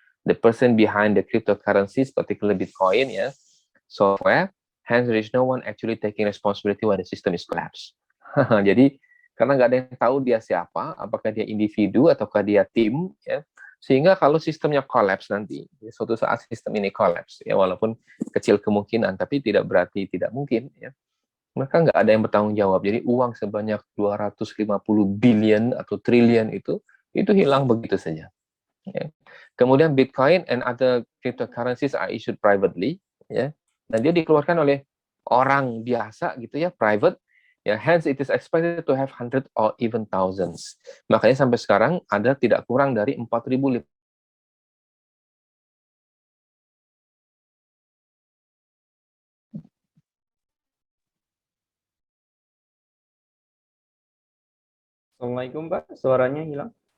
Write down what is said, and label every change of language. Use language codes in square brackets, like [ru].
[en] The person behind the cryptocurrencies, particularly Bitcoin ya, software. Hence, there is no one actually taking responsibility when the system is collapsed. [id] Jadi karena nggak ada yang tahu dia siapa, apakah dia individu ataukah dia tim, ya, sehingga kalau sistemnya collapse nanti, ya, suatu saat sistem ini collapse, ya walaupun kecil kemungkinan, tapi tidak berarti tidak mungkin, ya, maka nggak ada yang bertanggung jawab. Jadi uang sebanyak 250 billion atau triliun itu hilang begitu saja. Ya. Kemudian [en] Bitcoin and other cryptocurrencies are issued privately, [id] ya, dan dia dikeluarkan oleh orang biasa gitu ya, private. [en] Ya, hence it is expected to have hundred or even thousands. [id] Makanya sampai sekarang ada tidak kurang dari 4.000. Assalamualaikum Pak, suaranya hilang.